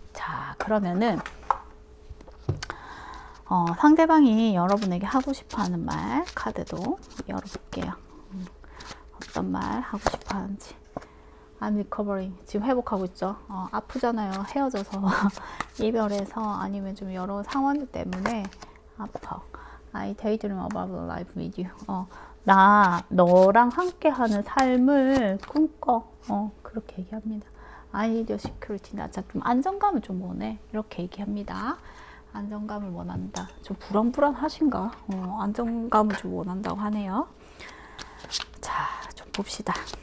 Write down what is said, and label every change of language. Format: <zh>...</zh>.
<ko>자, 그러면은 상대방이 여러분에게 하고 싶어 하는 말 카드도 열어볼게요. 어떤 말 하고 싶어 하는지.</ko> <en>I'm recovering.</en> <ko>지금 회복하고 있죠. 아프잖아요. 헤어져서 이별해서 아니면 좀 여러 상황 때문에 아파.</ko> <en>I daydream about a life with you.</en> <ko>나 너랑 함께하는 삶을 꿈꿔. 그렇게 얘기합니다.</ko> <en>I need your security.</en> <ko>나 좀 안정감을 좀 원해. 이렇게 얘기합니다. 안정감을 원한다. 좀 불안불안하신가? 안정감을 좀 원한다고 하네요. 자, 좀 봅시다.</ko>